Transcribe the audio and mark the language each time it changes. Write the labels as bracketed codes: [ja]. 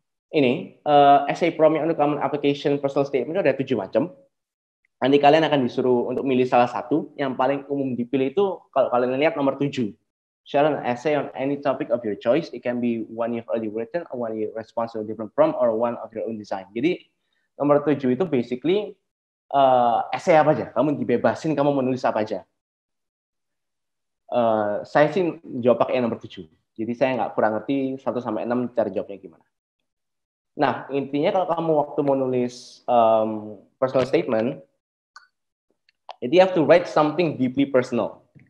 [id] Ini essay prompt untuk common application personal statement itu ada 7 macam. Nanti kalian akan disuruh untuk milih salah satu. Yang paling umum dipilih itu kalau kalian lihat nomor 7. [en] Share an essay on any topic of your choice. It can be one you've already written, or one you respond to a different prompt, or one of your own design. [id] Jadi nomor 7 itu basically essay apa aja. Kamu dibebasin, kamu menulis apa aja. Saya sih jawab pakai nomor 7. Jadi saya nggak kurang ngerti 1-6 cara jawabnya gimana. Nah, intinya kalau kamu waktu mau nulis personal statement, jadi [en] you have to write something deeply personal.